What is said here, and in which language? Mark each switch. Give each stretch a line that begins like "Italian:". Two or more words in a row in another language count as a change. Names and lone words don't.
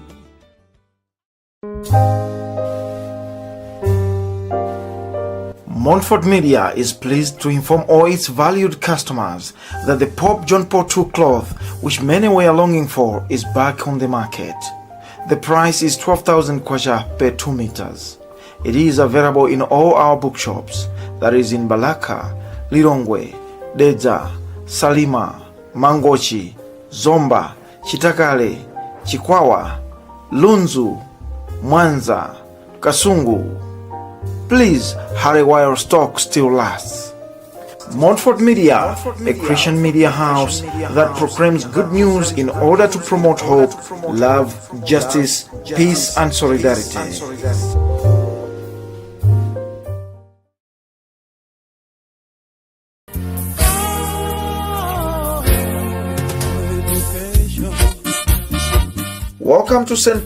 English: Montfort Media is pleased to inform all its valued customers that the Pope John Paul II cloth, which many were longing for, is back on the market. The price is 12,000 kwacha per 2 meters. It is available in all our bookshops, that is in Balaka, Lilongwe, Dedza, Salima, Mangochi, Zomba, Chitakale, Chikwawa, Lunzu, Mwanza, Kasungu. Please hurry while stock still lasts. Montfort Media, a Christian media house that proclaims good news in order to promote hope, love, justice, peace, and solidarity. Welcome to St.